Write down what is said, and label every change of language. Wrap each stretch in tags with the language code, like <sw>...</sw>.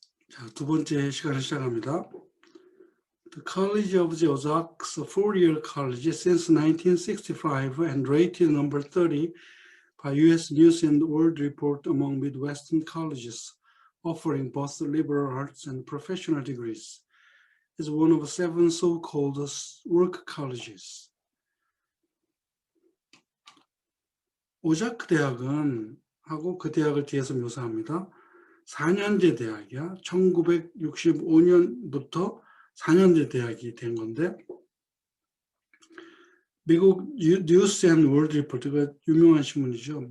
<ko>자, 두 번째 시간을 시작합니다.</ko> <en>The College of the Ozarks, a four-year college since 1965 and rated number 30 by U.S. News and World Report among Midwestern colleges offering both liberal arts and professional degrees, is one of seven so-called work colleges.</en> <ko>오자크 대학은 하고 그 대학을 뒤에서 묘사합니다. 4년제 대학이야. 1965년부터 4년제 대학이 된 건데 미국 뉴스 앤 월드 리포트가 유명한 신문이죠.</ko>